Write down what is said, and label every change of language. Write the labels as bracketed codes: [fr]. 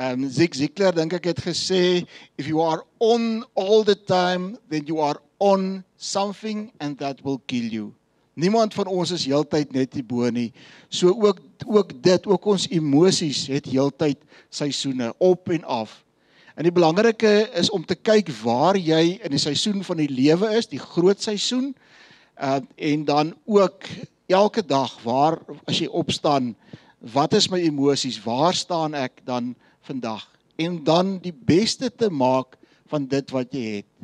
[en] Zig Ziglar, [af] dink ek, het gesê, [en] if you are on all the time, then you are on something and that will kill you. [af] Niemand van ons is heeltyd net die bo nie. So ook ons emosies het heeltyd seisoene, op en af. En die belangrike is om te kyk waar jy in die seisoen van die lewe is, die groot seisoen, en dan ook elke dag, waar as jy opstaan, wat is my emosies, waar staan ek dan vandag? En dan die beste te maak van dit wat jy het.